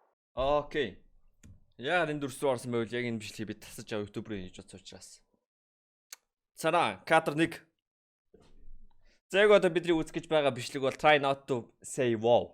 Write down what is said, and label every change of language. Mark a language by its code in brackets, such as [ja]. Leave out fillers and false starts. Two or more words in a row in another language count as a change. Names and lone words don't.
[mn] Окей. Яг энэ дүрс рүү орсон байвал яг энэ бичлэгийг би тасаж аваа YouTube руу хийж бодсон учраас. Цараа, кадр 1. Зэг одоо бидний үзэх гэж байгаа бичлэг бол [en] try not to say wow.